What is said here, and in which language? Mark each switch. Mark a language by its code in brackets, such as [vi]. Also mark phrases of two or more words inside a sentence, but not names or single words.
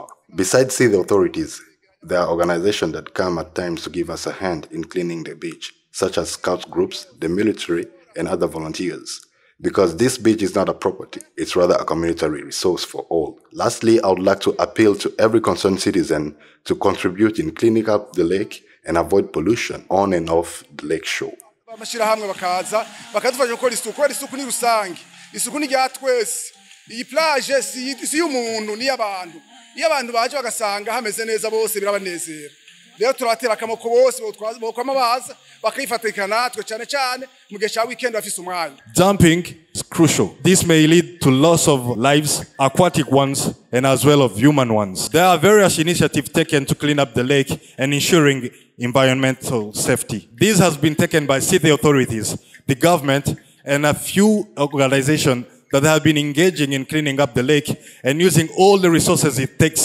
[en] Besides city authorities, there are organizations that come at times to give us a hand in cleaning the beach, such as scout groups, the military, and other volunteers. Because this beach is not a property, it's rather a community resource for all. Lastly, I would like to appeal to every concerned citizen to contribute in cleaning up the lake and avoid pollution on and off the lake shore. [rn] Iyi plage si y'umuntu ni y'abantu. Iyo abantu baje bagasanga hameze neza bose birabanezera. Rero turatera akamoko bose bokwama baza bakayifatikana natwe cyane mu gihe cya weekend bafise umwanya. [en] Dumping is crucial. This may lead to loss of lives, aquatic ones, and as well of human ones. There are various initiatives taken to clean up the lake and ensuring environmental safety. This has been taken by city authorities, the government, and a few organizations that have been engaging in cleaning up the lake and using all the resources it takes.